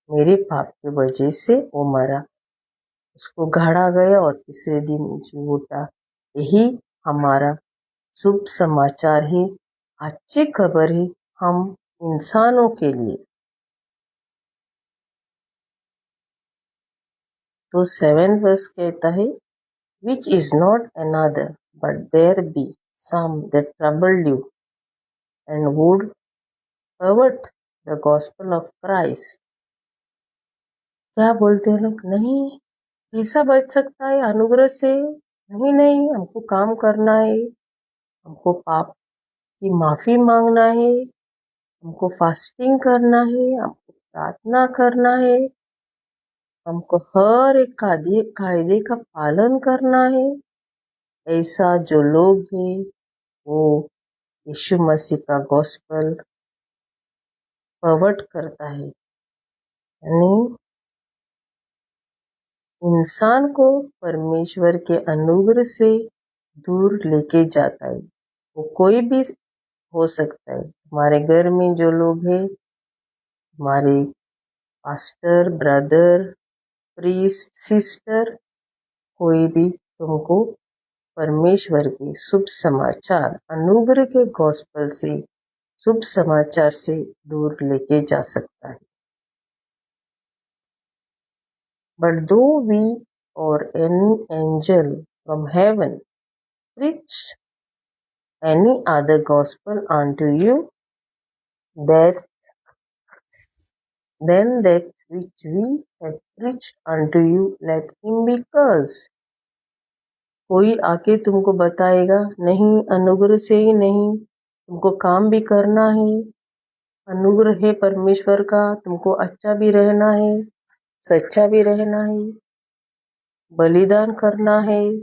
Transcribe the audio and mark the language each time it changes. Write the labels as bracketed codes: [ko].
[hi] मेरे पाप की वजह से वो मरा, उसको गाड़ा गया और तीसरे दिन जी उठा. यही हमारा शुभ समाचार है, अच्छी खबर है हम इंसानों के लिए. तो 7 वर्स कहता है, [en] which is not another, but there be some that troubled you and would pervert the gospel of Christ. [hi] क्या बोलते हैं लोग? नहीं, कैसा बच सकता है अनुग्रह से? नहीं, हमको काम करना है, हमको पाप की माफी मांगना है, हमको फास्टिंग करना है, हमको प्रार्थना करना है, हमको हर एक कायदे का पालन करना है. ऐसा जो लोग हैं वो यीशु मसीह का गॉस्पेल परवर्ट करता है, यानी इंसान को परमेश्वर के अनुग्रह से दूर लेके जाता है. वो कोई भी हो सकता है. हमारे घर में जो लोग हैं, हमारे पास्टर, ब्रदर, प्रीस्ट, सिस्टर, कोई भी तुमको परमेश्वर के शुभ समाचार अनुग्रह के गॉस्पेल से शुभ समाचार से दूर लेके जा सकता है। [en] But though we or any angel from heaven preach any other gospel unto you, that then that which we have preached unto you, let him be cursed. [hi] कोई आके तुमको बताएगा नहीं, अनुग्रह से ही नहीं, तुमको काम भी करना है, अनुग्रह है परमेश्वर का, तुमको अच्छा भी रहना है, सच्चा भी रहना है, बलिदान करना है,